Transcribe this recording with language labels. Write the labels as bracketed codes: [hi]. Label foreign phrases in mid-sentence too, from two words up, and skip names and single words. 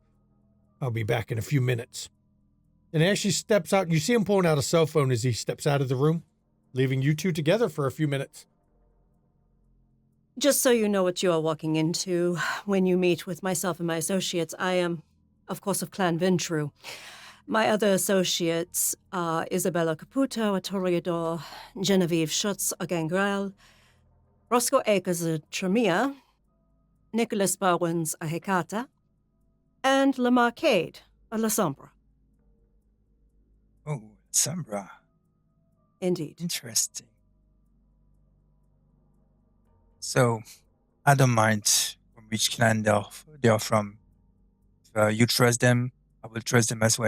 [en] I'll be back in a few minutes. And as she steps out, you see him pulling out a cell phone as he steps out of the room, leaving you two together for a few minutes. Just so you know what you are walking into when you meet with myself and my associates, I am, of course, of Clan Ventru. My other associates are Isabella Caputo, a Toreador, Genevieve Schutz, a Gangrel, Roscoe Akers, a Tremia, Nicholas Bowens, a Hecata, and La Marcade, a La Sombra. Oh, Sombra. Indeed. Interesting. So, I don't mind from which clan they are from. If you trust them, I will trust them as well.